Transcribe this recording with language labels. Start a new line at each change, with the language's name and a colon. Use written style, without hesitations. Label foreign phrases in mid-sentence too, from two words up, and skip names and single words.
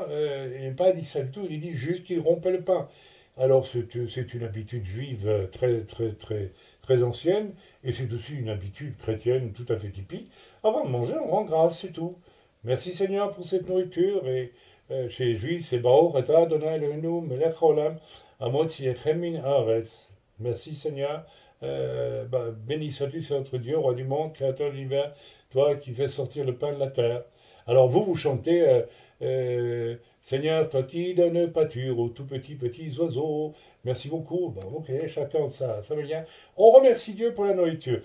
French: Il n'est pas dit ça du tout, il dit juste qu'il rompait le pain. Alors c'est une habitude juive très, très, très, très ancienne, et c'est aussi une habitude chrétienne tout à fait typique. Avant de manger, on rend grâce, c'est tout. Merci Seigneur pour cette nourriture, et chez les Juifs, c'est
Hebrew: ברוך אתה אדוני אלהינו מלך העולם המוציא לחם מן הארץ.
French: Merci Seigneur, béni sois-tu, c'est notre Dieu, roi du monde, créateur de l'univers, toi qui fais sortir le pain de la terre. Alors vous chantez... Seigneur, toi qui donnes pâture aux tout petits oiseaux. Merci beaucoup. Ben, ok, chacun ça veut bien. On remercie Dieu pour la nourriture.